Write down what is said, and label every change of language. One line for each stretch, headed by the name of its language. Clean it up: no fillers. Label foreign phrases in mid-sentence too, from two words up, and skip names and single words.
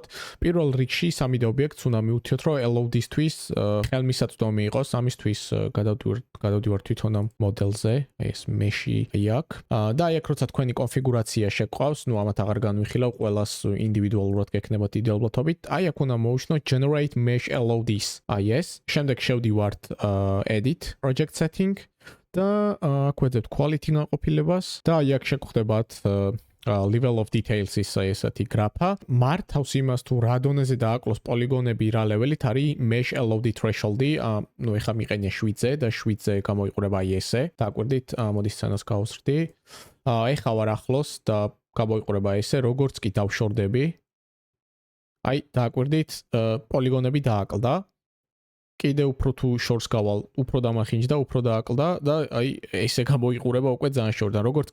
Georgian: პირველ რიგში 3D ობიექტს უნდა მივუთიოთ, რომ LOD-ისთვის ხელმისაწვდომი იყოს, ამისთვის გადავდივარ თვითონ ამ მოდელზე, ეს mesh-ი აქ. და აი აქ როცა თქვენი კონფიგურაცია შეგვყავს, ნუ ამათ აღარ განვიხილავ, ყველას ინდივიდუალურად გექნებათ იდეალბლათობით. აი აქ უნდა მოვუშნოთ
English: generate mesh LOD-s.
Georgian: აი ეს. შემდეგ შევდივართ
English: edit project setting
Georgian: და აქ ვეძებთ quality განყოფილებას და აი აქ შეგხვდებათ
English: level of details-
Georgian: ის ესეთი გრაფა. მართავს იმას თუ რა დონეზე დააკლოს პოლიგონები რა ლეველით არის
English: mesh LOD threshold-
Georgian: ი. ნუ ეხლა მიყენია 7-ზე და 7-ზე გამოიყურება აი ესე. დააკვირდით, მოდი სცენას გავუსრდი. ეხლა ვარ ახლოს და გამოიყურება ესე, როგორც კი დავშორდები. აი, დააკვირდით, პოლიგონები დააკლდა. კიდე უფრო თუ შორს გავალ, უფრო დამახინჯდა, უფრო დააკლდა და აი ესე გამოიყურება უკვე ძალიან შორიდან.